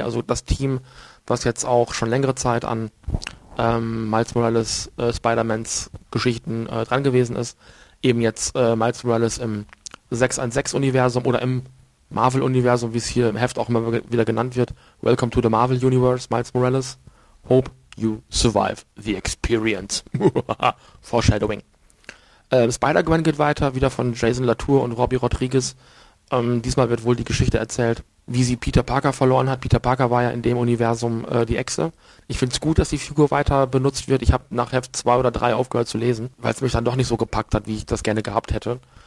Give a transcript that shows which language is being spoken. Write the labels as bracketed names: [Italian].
[German] Also das Team, was jetzt auch schon längere Zeit an Miles Morales Spider-Mans Geschichten dran gewesen ist. eben jetzt Miles Morales im 616-Universum oder im Marvel-Universum, wie es hier im Heft auch immer wieder genannt wird. [English] Welcome to the Marvel Universe, Miles Morales. Hope you survive the experience. Foreshadowing. [German] Spider-Gwen geht weiter, wieder von Jason Latour und Robbie Rodriguez. Diesmal wird wohl die Geschichte erzählt, wie sie Peter Parker verloren hat. Peter Parker war ja in dem Universum die Echse. Ich finde es gut, dass die Figur weiter benutzt wird. Ich habe nach Heft 2 oder 3 aufgehört zu lesen, weil es mich dann doch nicht so gepackt hat, wie ich das gerne gehabt hätte.